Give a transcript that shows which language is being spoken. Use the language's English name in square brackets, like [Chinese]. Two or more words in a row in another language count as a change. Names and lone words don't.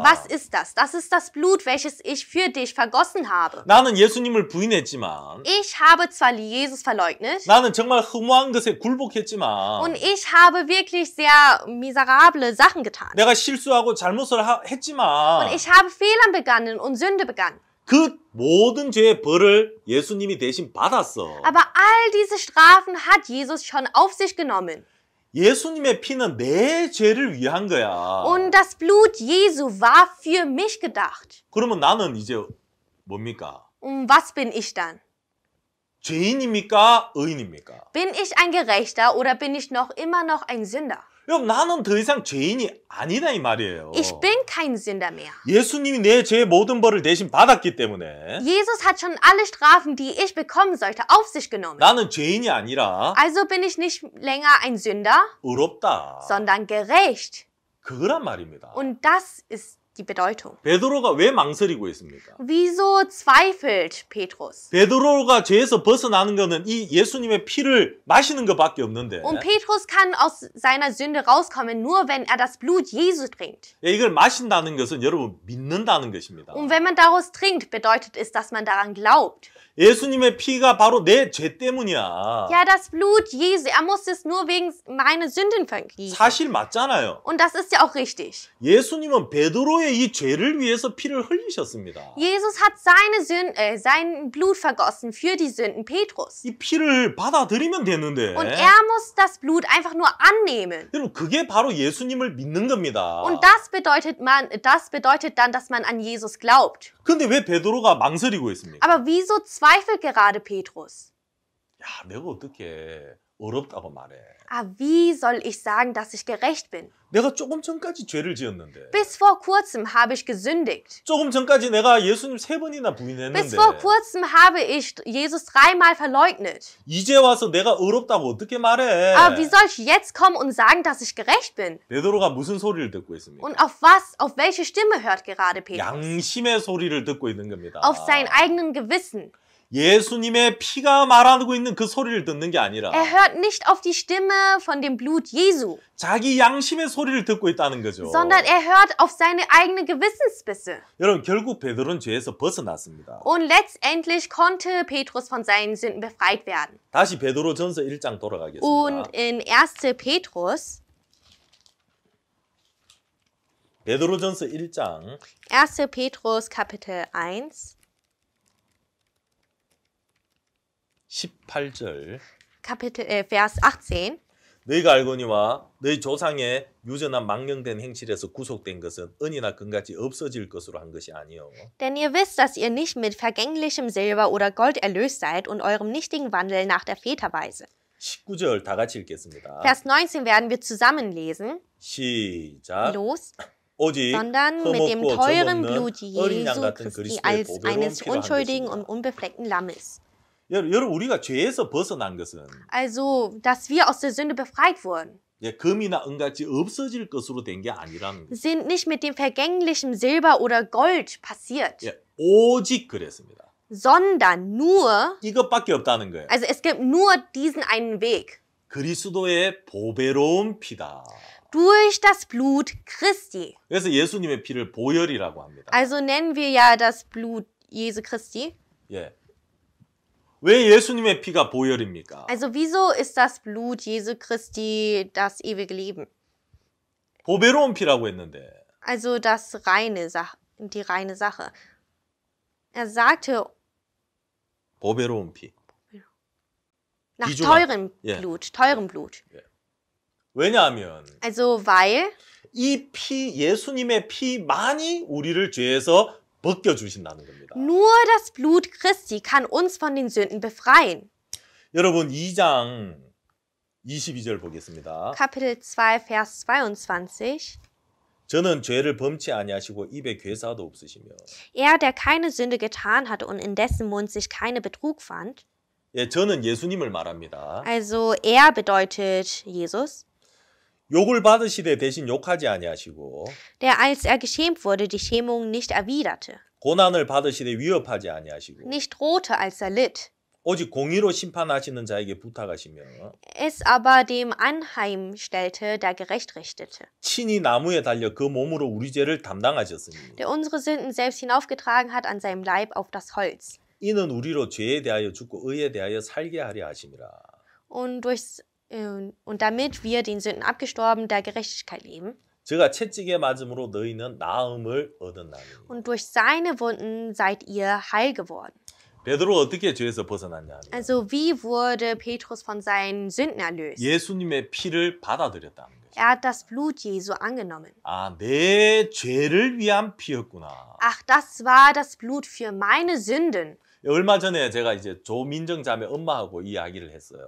[German] Was ist das? Das ist das Blut, welches ich für dich vergossen habe. [Korean] 나는 예수님을 부인했지만 [German] Ich habe zwar Jesus verleugnet [Korean] 나는 정말 허무한 것에 굴복했지만 [German] und ich habe wirklich sehr miserable Sachen getan. [Korean] 내가 실수하고 잘못을 했지만 [German] Und ich habe Fehlern begangen und Sünde begangen. [Korean] 그 모든 죄의 벌을 예수님이 대신 받았어. [German] Aber all diese Strafen hat Jesus schon auf sich genommen. [Korean] 예수님의 피는 내 죄를 위한 거야. [German] Und das Blut Jesu war für mich gedacht. [Korean] 그러면 나는 이제 뭡니까? [German] Und was bin ich dann? [Korean] 죄인입니까? 의인입니까? [German] Bin ich ein Gerechter oder bin ich immer noch ein Sünder? [Korean] 여러분 나는 더 이상 죄인이 아니다 이 말이에요. [German] Ich bin kein Sünder mehr. [Korean] 예수님이 내 죄의 모든 벌을 대신 받았기 때문에 [German] Jesus hat schon alle Strafen, die ich bekommen sollte, auf sich genommen. [Korean] 나는 죄인이 아니라 [German] Also bin ich nicht länger ein Sünder, [Korean] 의롭다. [German] sondern gerecht. [Korean] 그거란 말입니다. [German] Und das ist die Bedeutung. [Korean] 베드로가 왜 망설이고 있습니까? [German] Wieso zweifelt Petrus? [Korean] 베드로가 죄에서 벗어나는 것은 이 예수님의 피를 마시는 것밖에 없는데 [German] Und Petrus kann aus seiner Sünde rauskommen, nur wenn er das Blut Jesu trinkt. [Korean] 이걸 마신다는 것은 여러분 믿는다는 것입니다. [German] Und wenn man daraus trinkt, bedeutet es, dass man daran glaubt. [Korean] 예수님의 피가 바로 내 죄 때문이야. [German] Ja, das Blut Jesu, er muss es nur wegen meiner Sünden vergießen. [Korean] 사실 맞잖아요. [German] Und das ist ja auch richtig. [Korean] 예수님은 베드로의 이 죄를 위해서 피를 흘리셨습니다. [German] Jesus hat sein Blut vergossen für die Sünden Petrus. [Korean] 이 피를 받아들이면 되는데 [German] Und er muss das Blut einfach nur annehmen. [Korean] 여러분 그게 바로 예수님을 믿는 겁니다. [German] Und das bedeutet dann, dass man an Jesus glaubt. [Korean] 근데 왜 베드로가 망설이고 있습니까? [German] Aber wieso zweifelt gerade Petrus? [Korean] 야, 내가 어떻게 어렵다고 말해. [German] Wie soll ich sagen, dass ich gerecht bin? [Korean] 내가 조금 전까지 죄를 지었는데. [German] Bis vor kurzem habe ich gesündigt. [Korean] 조금 전까지 내가 예수님 3번이나 부인했는데. [German] Bis vor kurzem habe ich Jesus 3-mal verleugnet. [Korean] 이제 와서 내가 어렵다고 어떻게 말해? [German] Aber wie soll ich jetzt kommen und sagen, dass ich gerecht bin? [Korean] 베드로가 무슨 소리를 듣고 있습니까? [German] Und auf welche Stimme hört gerade Petrus? [Korean] 양심의 소리를 듣고 있는 겁니다. [German] Auf sein eigenen Gewissen. [Korean] 예수님의 피가 말하고 있는 그 소리를 듣는 게 아니라 [German] Er hört nicht auf die Stimme von dem Blut Jesu, [Korean] 자기 양심의 소리를 듣고 있다는 거죠. [German] sondern er hört auf seine eigene Gewissensbisse. [Korean] 여러분 결국 베드로는 죄에서 벗어났습니다. [German] Und letztendlich konnte Petrus von seinen Sünden befreit werden. [Korean] 다시 베드로전서 1장 돌아가겠습니다. [German] Und in 1. Petrus, [Korean] 베드로전서 1장 [German] 1. Petrus Kapitel 1, [Korean] 18절 [German] Vers 18. [Korean] 너희가 알거니와 너희 조상의 유전한 망령된 행실에서 구속된 것은 은이나 금같이 없어질 것으로 한 것이 아니요. [German] Denn ihr wisst, dass ihr nicht mit vergänglichem Silber oder Gold erlöst seid und eurem nichtigen Wandel nach der Väterweise. [Korean] 19절 다 같이 읽겠습니다. [German] Vers 19 werden wir zusammen lesen. [Korean] 시작. [German] Los. [Korean] 오직 [German] Sondern mit dem [Korean] 흠없고 [German] teuren [Korean] 점없는 [German] Blut [Korean] 어린 양 [German] Jesu [Korean] 같은 [German] Christi [Korean] 그리스도의 [German] als [Korean] 보배로운 [German] eines [Korean] 피로 한 [German] unschuldigen und [Korean] 것입니다. [German] unbefleckten Lammes. [Korean] 여러분 우리가 죄에서 벗어난 것은 [German] Also, dass wir aus der Sünde befreit wurden, [Korean] 금이나 은같이 없어질 것으로 된 게 아니라는 거예요. [German] sind nicht mit dem vergänglichen Silber oder Gold passiert, [Korean] 오직 그랬습니다. [German] sondern nur, [Korean] 이것밖에 없다는 거예요. [German] also es gibt nur diesen einen Weg, [Korean] 그리스도의 보배로운 피다. [German] durch das Blut Christi. [Korean] 그래서 예수님의 피를 보혈이라고 합니다. [German] Also nennen wir ja das Blut Jesu Christi. [Korean] 예. 왜 예수님의 피가 보혈입니까? [German] Also wieso ist das Blut Jesu Christi das ewige Leben? [Korean] 보배로운 피라고 했는데 [German] Also das die reine Sache. Er sagte, [Korean] 보배로운 피. [German] nach [Korean] 귀중한, [German] teurem Blut. [Korean] 왜냐하면 [German] Also weil [Korean] 이 피, 예수님의 피만이 우리를 죄에서 벗겨주신다는 겁니다. [German] nur das Blut Christi kann uns von den Sünden befreien. [Korean] 여러분 2장 22절 보겠습니다. [German] Kapitel 2, Vers 22. [Korean] 저는 죄를 범치 아니하시고 입에 괴사도 없으시며 [German] Er, der keine Sünde getan hatte und in dessen Mund sich keine Betrug fand, [Korean] 예, 저는 예수님을 말합니다. [German] Also er bedeutet Jesus, [Korean] 욕을 받으시되 대신 욕하지 아니하시고 [German] der als er geschämt wurde, die Schämung nicht erwiderte, [Korean] 고난을 받으시되 위협하지 아니하시고 [German] nicht drohte, als er litt, [Korean] 오직 공의로 심판하시는 자에게 부탁하시며 [German] es aber dem anheimstellte, der gerecht richtete, [Korean] 친히 나무에 달려 그 몸으로 우리 죄를 담당하셨으니 [German] der unsere Sünden selbst hinaufgetragen hat an seinem Leib auf das Holz. [Korean] 이는 우리로 죄에 대하여 죽고 의에 대하여 살게 하려 하심이라. [German] Und damit wir den Sünden abgestorben, der Gerechtigkeit leben. [Korean] 제가 채찍에 맞음으로 너희는 나음을 얻었나니. [German] Und durch seine Wunden seid ihr heil geworden. [Korean] 베드로 어떻게 죄에서 벗어났냐? [German] Also wie wurde Petrus von seinen Sünden erlöst? [Korean] 예수님의 피를 받아들였다는 거죠. [German] Er hat das Blut Jesu angenommen. [Korean] 아, 내 죄를 위한 피였구나. [German] Ach, das war das Blut für meine Sünden. [Korean] 얼마 전에 제가 이제 조민정 자매 엄마하고 이야기를 했어요.